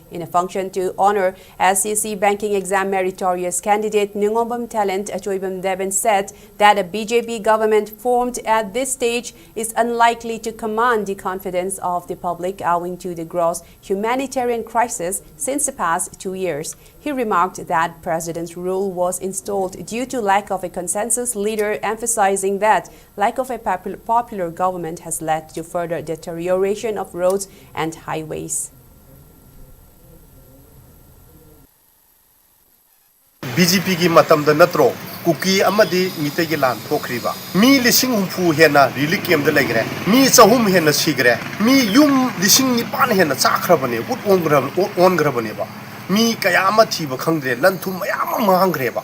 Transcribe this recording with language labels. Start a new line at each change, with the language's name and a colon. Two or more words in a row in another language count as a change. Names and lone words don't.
English: In a function to honor SCC banking exam meritorious candidate Nungombam Talent, Achoibam Deben said that a BJP government formed at this stage is unlikely to command the confidence of the public owing to the gross humanitarian crisis since the past 2 years. He remarked that President's rule was installed due to lack of a consensus leader, emphasizing that lack of a popular government has led to further deterioration of roads and highways.
Manipuri: BJP ki matam da natro kuki amadi mite gi lan thokriba mi lising humfu hena relic kem da legre mi chahum hena sigre mi yum lising ni pan hena chakhrabane ut ongrabane ba mi kayama thiba khangre lanthum mayam mangreba